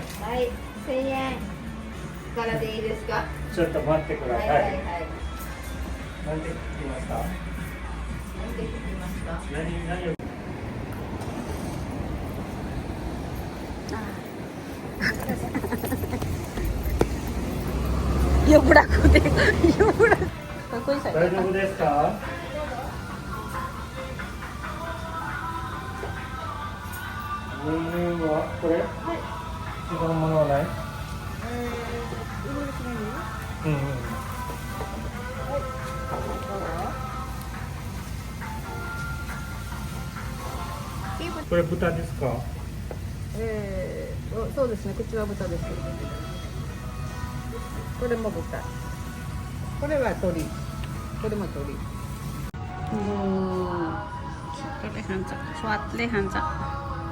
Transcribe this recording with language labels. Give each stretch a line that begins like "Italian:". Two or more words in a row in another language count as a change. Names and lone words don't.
Japanese: はい、1000円からでいいですか？ちょっと待ってください。はい。なんて聞きました？なんて聞きました？何を？
Nepali: यो बुढाको यो बुढा कोही छैन
Japanese: 大丈夫ですか？牛乳はこれ？はい。違うものはない？うんうん。これ豚ですか？そうですね、口は豚です。これも豚。これは鳥。これも鳥。
Nepali: छिटोले खान्छ स्वादले खान्छ